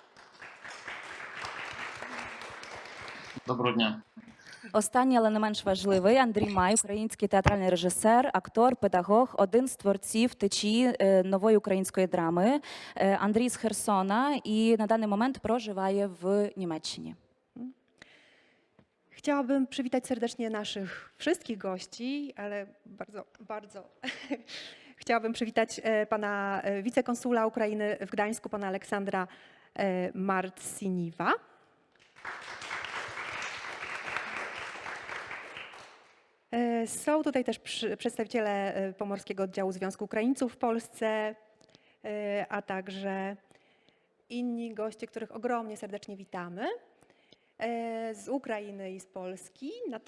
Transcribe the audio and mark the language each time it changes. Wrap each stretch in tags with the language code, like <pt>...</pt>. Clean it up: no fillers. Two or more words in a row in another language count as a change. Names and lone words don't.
<uk>Доброго дня. Останній, але не менш важливий, Андрій Май, український театральний режисер, актор, педагог, один з творців течії нової української драми. Андрій з Херсона і на даний момент проживає в Німеччині.</uk> <pl>Chciałabym przywitać serdecznie naszych wszystkich gości, ale bardzo chciałabym przywitać pana wicekonsula Ukrainy w Gdańsku, pana Aleksandra Marciniwa. Są tutaj też przedstawiciele Pomorskiego Oddziału Związku Ukraińców w Polsce, a także inni goście, których ogromnie serdecznie witamy z Ukrainy i z Polski.</pl>